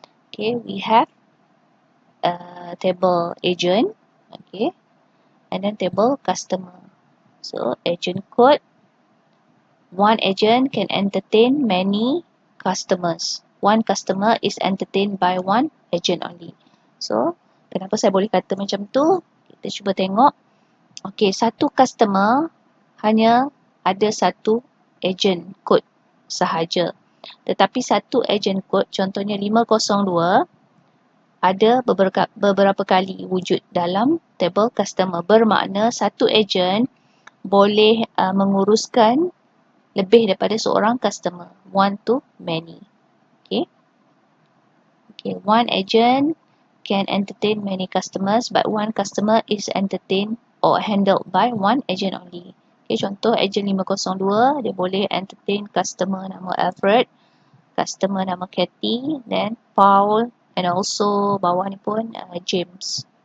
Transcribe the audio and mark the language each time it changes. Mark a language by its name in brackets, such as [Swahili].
[English] Okay, we have table agent, okay, and then table customer. So agent code, one agent can entertain many customers. One customer is entertained by one agent only. [Malay] So kenapa saya boleh kata macam tu? Kita cuba tengok. Okay, satu customer hanya ada satu agent code sahaja. Tetapi satu agent code, contohnya 502, ada beberapa kali wujud dalam table customer. Bermakna satu agent boleh menguruskan lebih daripada seorang customer. [English] One to many. Okay. Okay, one agent can entertain many customers, but one customer is entertained or handled by one agent only. [Malay] Okay, contoh agent 502, dia boleh entertain customer nama Alfred, customer nama Kathy, then Paul, [English] and also [Malay] bawah ni pun James.